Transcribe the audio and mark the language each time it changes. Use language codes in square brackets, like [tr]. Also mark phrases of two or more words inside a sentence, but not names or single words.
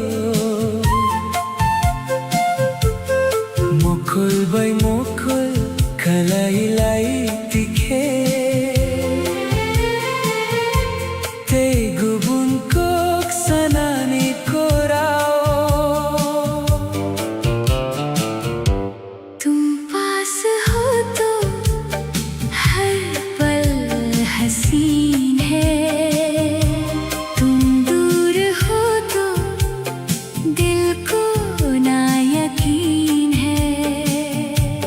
[trp] Mokol bay mokol kalay tike Te gubun kok sanani korao [hi] हसीन है तुम दूर हो तो दिल को ना यकीन है।